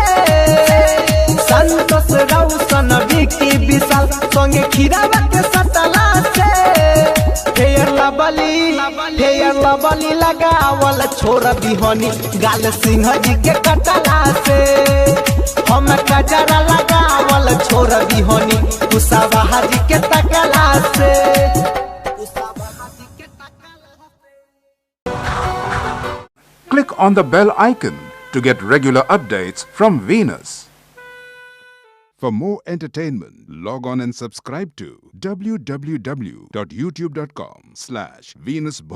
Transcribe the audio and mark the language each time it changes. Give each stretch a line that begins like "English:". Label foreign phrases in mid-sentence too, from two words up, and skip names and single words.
Bhojpuri: संतोष रौशन विकी विशाल संगे खीरा के सटला से। फेयर लबली लगावल छोड़ दीहनी गाल सिंह जी के कटला से। हम कजरा लगावल छोड़ दीहनी उषा बहाजी के तकला से।
English: Click on the bell icon to get regular updates from Venus. For more entertainment, log on and subscribe to www.youtube.com/Venus Bhojpuri.